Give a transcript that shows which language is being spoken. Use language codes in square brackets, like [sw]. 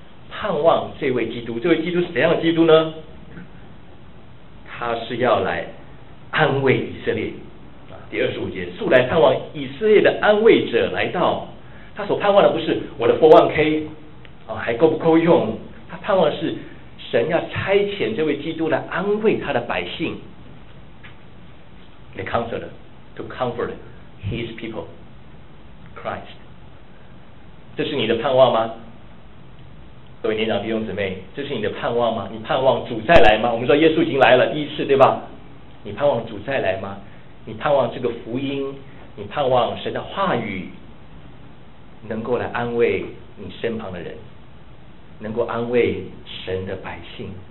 [zh] 盼望这位基督。这位基督是怎样的基督呢？他是要来安慰以色列。第二十五节，素来盼望以色列的安慰者来到。他所盼望的不是我的 401k 还够不够用，他盼望的是神要差遣这位基督来安慰他的百姓。 [en] The comforter, to comfort his people, Christ。 [zh] 这是你的盼望吗？各位年长弟兄姊妹，这是你的盼望吗？你盼望主再来吗？我们说耶稣已经来了第一次，对吧？你盼望主再来吗？你盼望这个福音，你盼望神的话语能够来安慰你身旁的人，能够安慰神的百姓。